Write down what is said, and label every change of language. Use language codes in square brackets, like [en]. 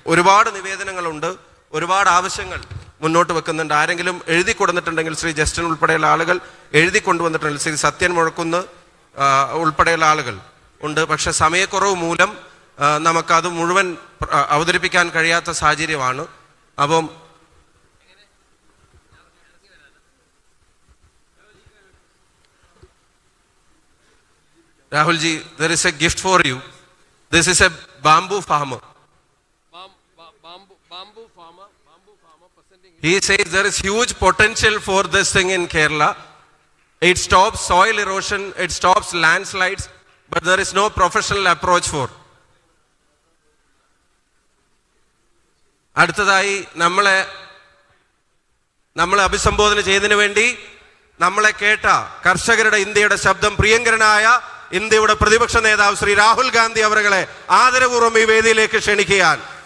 [ml] ഒരുപാട് നിവേദനങ്ങളുണ്ട്, ഒരുപാട് ആവശ്യങ്ങൾ മുന്നോട്ട് വെക്കുന്നുണ്ട്. ആരെങ്കിലും എഴുതി കൊടുത്തിട്ടുണ്ടെങ്കിൽ ശ്രീ ജസ്റ്റിൻ ഉൾപ്പെടെയുള്ള ആളുകൾ എഴുതി കൊണ്ടുവന്നിട്ടുണ്ടെങ്കിൽ, ശ്രീ സത്യൻ മുഴക്കുന്ന് ഉൾപ്പെടെയുള്ള ആളുകൾ ഉണ്ട്. പക്ഷെ സമയക്കുറവ് മൂലം നമുക്കത് മുഴുവൻ അവതരിപ്പിക്കാൻ കഴിയാത്ത സാഹചര്യമാണ്. അപ്പം [en] Rahulji, there is a gift for you. This is a bamboo farmer. Bamboo farmer. He says there is huge potential for this thing in Kerala. It stops soil erosion, it stops landslides, but there is no professional approach for. [ml] അടുത്തതായി നമ്മളെ അഭിസംബോധന ചെയ്തതിനു വേണ്ടി നമ്മളെ കേട്ട കർഷകരുടെ ഇന്ത്യയുടെ ശബ്ദം, പ്രിയങ്കരനായ ഇന്ത്യയുടെ പ്രതിപക്ഷ നേതാവ് ശ്രീ രാഹുൽ ഗാന്ധി അവരെ ആദരപൂർവ്വം ഈ വേദിയിലേക്ക് ക്ഷണിക്കുകയാണ്.